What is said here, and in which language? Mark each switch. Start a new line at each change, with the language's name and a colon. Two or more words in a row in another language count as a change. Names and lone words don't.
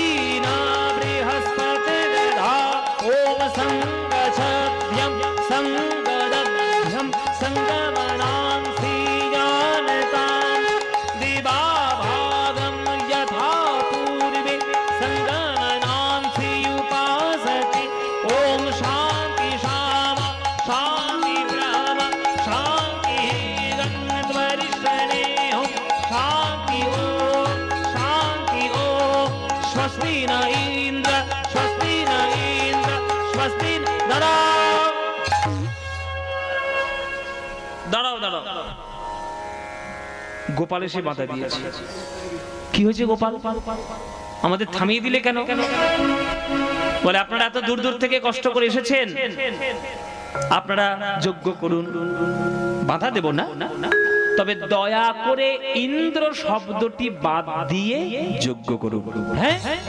Sanskrit: न बृहस्पतिर्दधातु ॐ संगच्छद्भ्यं संगदभ्यं संगमनां श्रीजानतां दिवाभागं यथा पूर्वे संगमनां श्रीयुपासते ॐ शान्ति शाम शान्ति ब्रह्म शान्ति गन्धवरिष्ठनेः शान्ति ॐ स्वस्ति न इन्द्र स्वस्ति न इन्द्र स्वस्ति
Bangla: দাঁড়াও দাঁড়াও দাঁড়াও গোপাল এসে বাধা দিয়েছে কি হয়েছে গোপাল আমাদের থামিয়ে দিলে কেন বলে আপনারা এত দূর দূর থেকে কষ্ট করে এসেছেন আপনারা যজ্ঞ করুন বাধা দেব না তবে দয়া করে ইন্দ্র শব্দটি বাদ দিয়ে যজ্ঞ করুন হ্যাঁ